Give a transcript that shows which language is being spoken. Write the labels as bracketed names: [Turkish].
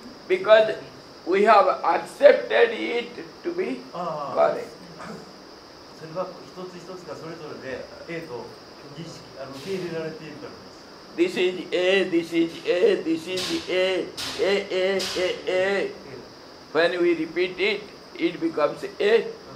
[English] Because we have accepted it to be ああ。 correct. [Japanese] それは一つ一つがそれぞれで A と認識受け入れられているからです。 [English] This is A, this is A, this is A, A, A, A, A. When we repeat it, it becomes A.